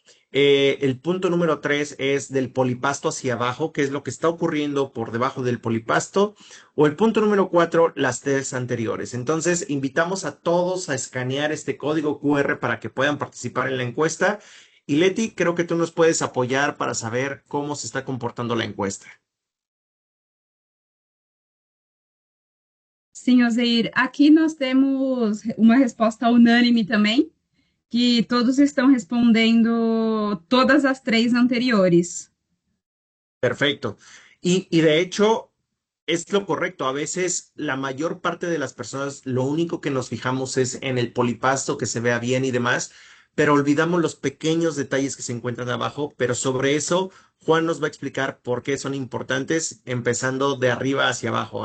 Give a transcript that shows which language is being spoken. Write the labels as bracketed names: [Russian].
[Spanish] El punto número tres es del polipasto hacia abajo, que es lo que está ocurriendo por debajo del polipasto. O el punto número cuatro, las tres anteriores. Entonces, invitamos a todos a escanear este código QR para que puedan participar en la encuesta. Y Leti, creo que tú nos puedes apoyar para saber cómo se está comportando la encuesta. [Portuguese] Sim, Ozeir, aqui nós temos uma resposta unânime também, que todos estão respondendo todas as três anteriores. [Spanish] Perfecto. Y de hecho, es lo correcto. A veces la mayor parte de las personas lo único que nos fijamos es en el polipasto, que se vea bien y demás, pero olvidamos los pequeños detalles que se encuentran abajo. Pero sobre eso, Juan nos va a explicar por qué son importantes, empezando de arriba hacia abajo.